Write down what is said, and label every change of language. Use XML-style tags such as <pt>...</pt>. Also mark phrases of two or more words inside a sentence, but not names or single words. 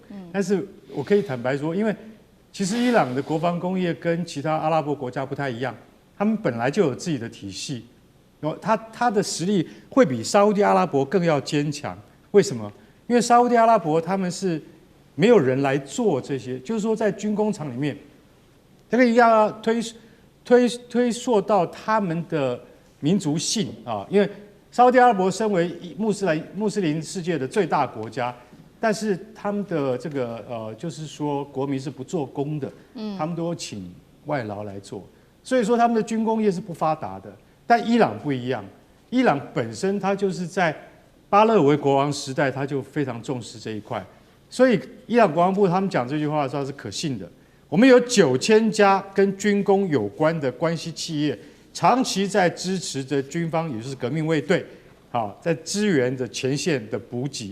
<zh>但是我可以坦白說，因為其實伊朗的國防工業跟其他阿拉伯國家不太一樣，他們本來就有自己的體系，然後他的實力會比沙烏地阿拉伯更要堅強。為什麼？因為沙烏地阿拉伯他們是沒有人來做這些，就是說在軍工廠裡面，這個一樣要推溯到他們的民族性啊，因為沙烏地阿拉伯身為穆斯林世界的最大國家，但是他們的这个就是說國民是不做工的，他們都請外勞來做，所以說他們的軍工業是不發達的。但伊朗不一樣，伊朗本身它就是在巴勒維國王時代，他就非常重視這一塊，所以伊朗國防部他們講這句話的時候是可信的。我們有9000家跟軍工有關的關係企業，長期在支持着軍方，也就是革命衛隊，在支援着前線的補給。</zh>